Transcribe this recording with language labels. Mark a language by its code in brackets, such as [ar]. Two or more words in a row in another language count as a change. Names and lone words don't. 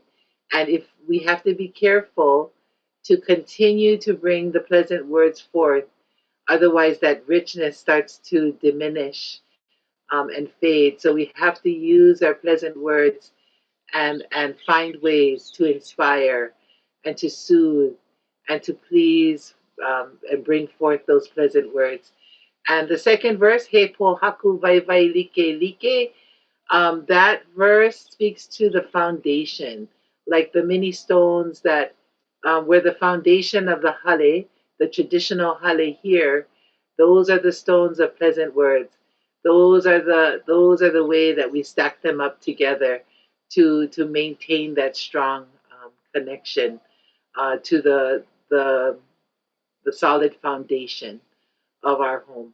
[en] And if we have to be careful to continue to bring the pleasant words forth, otherwise that richness starts to diminish and fade. So we have to use our pleasant words and find ways to inspire and to soothe and to please and bring forth those pleasant words. And the second verse, [haw] He po haku vai vai like like, [en] that verse speaks to the foundation, like the many stones that were the foundation of the hale, the traditional hale here. Those are the stones of pleasant words. Those are the way that we stack them up together to maintain that strong connection to the solid foundation of our home.